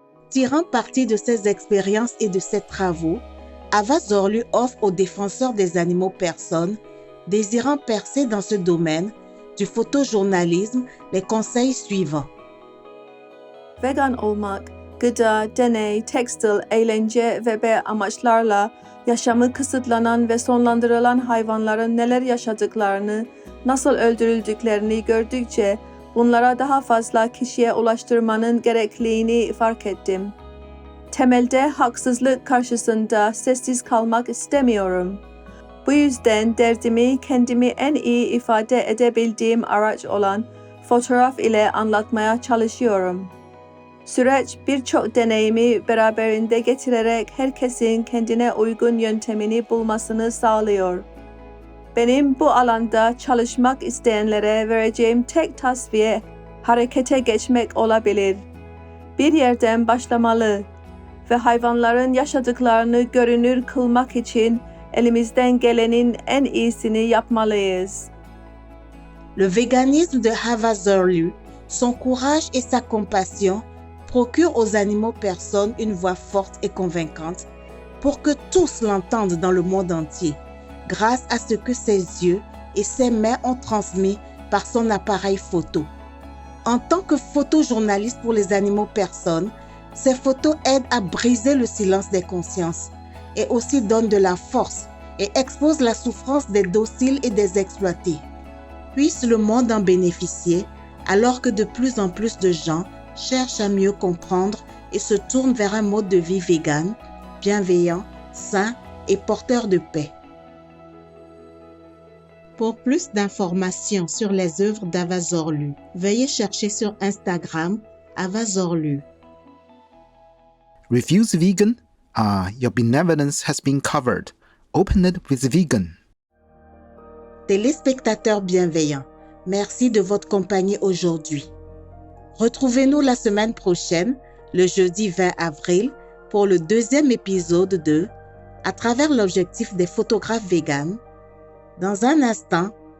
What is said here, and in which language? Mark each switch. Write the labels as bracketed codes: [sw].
[fr] Tirant parti de ses expériences et de ses travaux, Ava Zorlu offre aux défenseurs des animaux personnes, désirant percer dans ce domaine du photojournalisme, les conseils suivants. [tr] Vegan olmak, gıda, deney, tekstil, eğlence ve amaçlarla yaşamı kısıtlanan ve sonlandırılan hayvanların neler yaşadıklarını, nasıl öldürüldüklerini gördükçe bunlara daha fazla kişiye ulaştırmanın gerekliliğini fark ettim. Temelde haksızlık karşısında sessiz kalmak istemiyorum. Bu yüzden derdimi kendimi en iyi ifade edebildiğim araç olan fotoğraf ile anlatmaya çalışıyorum. Süreç birçok deneyimi beraberinde getirerek herkesin kendine uygun yöntemini bulmasını sağlıyor. Benim bu alanda çalışmak isteyenlere vereceğim tek tavsiye harekete geçmek olabilir. Bir yerden başlamalı ve hayvanların yaşadıklarını görünür kılmak için elimizden gelenin en iyisini yapmalıyız. [fr] Le véganisme de Ava Zorlu, son courage et sa compassion procurent aux animaux personnes une voix forte et convaincante pour que tous l'entendent dans le monde entier, grâce à ce que ses yeux et ses mains ont transmis par son appareil photo. En tant que photojournaliste pour les animaux personnes, ces photos aident à briser le silence des consciences et aussi donnent de la force et exposent la souffrance des dociles et des exploités. Puisse le monde en bénéficier alors que de plus en plus de gens cherchent à mieux comprendre et se tournent vers un mode de vie vegan, bienveillant, sain et porteur de paix. Pour plus d'informations sur les œuvres d'Ava Zorlu, veuillez chercher sur Instagram Ava Zorlu. [en] Refuse vegan? Your benevolence has been covered. Open it with vegan. [fr] Téléspectateurs bienveillants, merci de votre compagnie aujourd'hui. Retrouvez-nous la semaine prochaine, le jeudi 20 avril, pour le deuxième épisode de À travers l'objectif des photographes véganes. Dans un instant,